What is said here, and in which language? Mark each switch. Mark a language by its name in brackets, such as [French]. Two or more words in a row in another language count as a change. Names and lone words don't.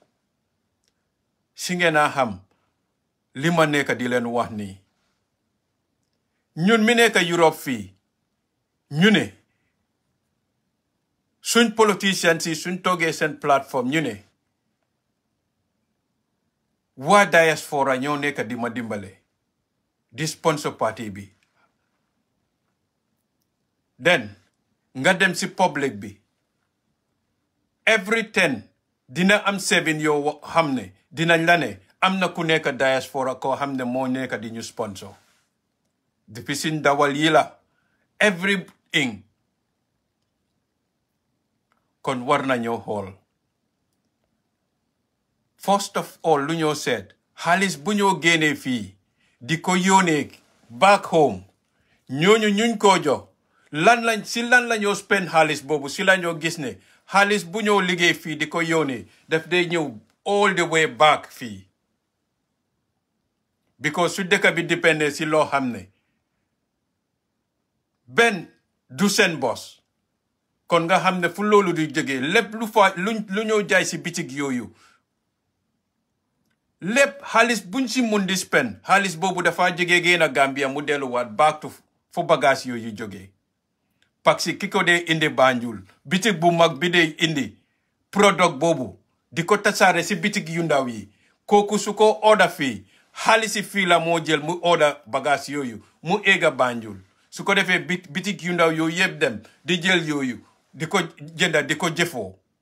[Wolof] Si ngeen a xam li ma nekka di leen wax nii ñun mi nekka Europe fii ñu ne suñ politicians yi suñ toogee seen plateforme ñu ne waa diaspora ñoo nekk di ma dimbale di [English] sponsor party [Wolof] bi. Then nga dem si public bi every 10 dina am 7 yoo xam ne dinañ la ne am na ku nekk diaspora koo xam ne moo nekk di ñu sponsor. Depuis si ndawal yi la everything. Kon war na ñoo xool. First of all lu ñoo seet xaalis bu ñoo génnee fii di ko yónnee [English] back home [Wolof] ñooñu ñuñ ko jox lan la ñoo spend xaalis boobu si la ñoo gis ne xaalis bu ñoo liggéey fii di ko yónnee daf day ñëw [English] all the way back [Wolof] fii because su dëkk bi dépende si loo xam ne benn du seen bos kon nga xam ne fu loolu di jógee lépp lu ñoo jaay si bitig yooyu lépp xaalis buñ si mun di spend xaalis boobu dafa jógee génn a Gambia mu delluwaat [English] back to [Wolof] fu bagage yooyu jógee [French] parce que [Wolof] ki ko dee indi Banjul bitig bu mag bi dee indi product boobu di ko tasaare si bitig yu ndaw yi kooku su ko order fii xaalisi fii la moo jël mu order bagage yooyu mu egga Banjul su ko defee bitig yu ndaw yooyu yëpp dem di jël yooyu di ko jënda di ko jëfoo